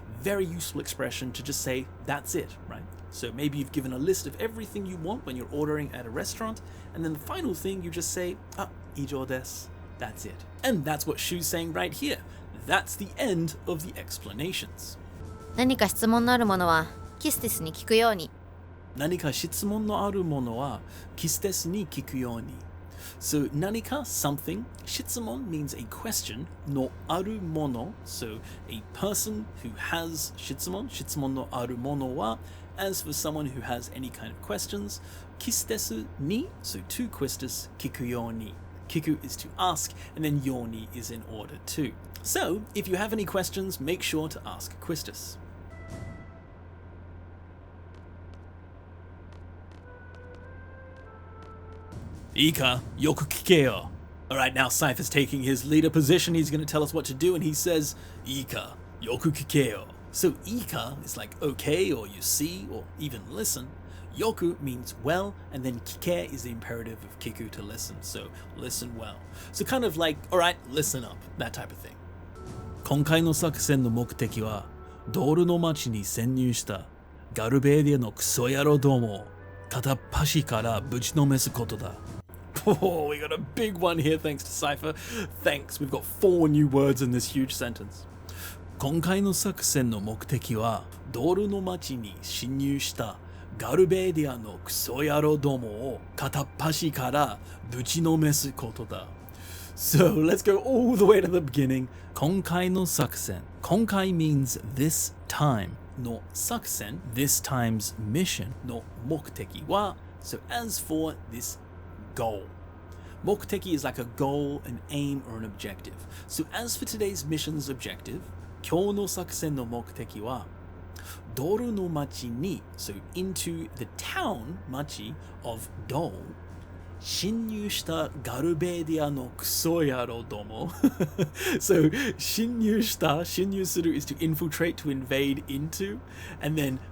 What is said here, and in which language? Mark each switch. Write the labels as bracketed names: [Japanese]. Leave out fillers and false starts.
[English] Very useful expression to just say that's it, right? So maybe you've given a list of everything you want when you're ordering at a restaurant, and then the final thing you just say, [Japanese] ijo des. [English] That's it. And that's what Shu's saying right here. That's the end of the explanations. [Japanese] 何か質問のあるものはキスティスに聞くように。何か質問のあるものはキスティスに聞くように。 [English] So 何か something. 質問 means a question. [Japanese] のあるもの. [English] So a person who has [Japanese] 質問のあるものは [English] as for someone who has any kind of questions. [Japanese] キスティスに [English] so to [Japanese] キスティス聞くように。 [English] Kiku is to ask, and then yoni is in order too. So, if you have any questions, make sure to ask Quistis. [Japanese] Ika, yoku kikeo. [English] Alright, now Cypher's taking his leader position. He's going to tell us what to do, and he says, [Japanese] Ika, yoku kikeo. [English] So, Ika is like okay, or you see, or even listen. Yoku means well, and then kike is the imperative of kiku, to listen, so listen well. So kind of like, alright, listen up, that type of thing. [Japanese] 今回の作戦の目的は、ドールの町に潜入したガルベーディアのクソ野郎どもを片っ端からぶちのめすことだ。 [English] Oh, we got a big one here thanks to Cypher. Thanks, we've got 4 new words in this huge sentence. [Japanese] 今回の作戦の目的は、ドールの町に侵入したガルベーディアのクソ野郎どもを片っ端からぶちのめすことだ。 [English] So let's go all the way to the beginning. [Japanese] 今回の作戦。 [English] 今回 means this time [Japanese] の作戦。 [English] This time's mission [Japanese] の目的は。 [English] So as for this goal. 目的 is like a goal, an aim, or an objective. So as for today's mission's objective, [Japanese] 今日の作戦の目的はドルの町に [English] so into the town 町 of Dahl [Japanese] 侵入したガルベーディアのクソ野郎ども [English] so 侵入する is to infiltrate, to invade into, and then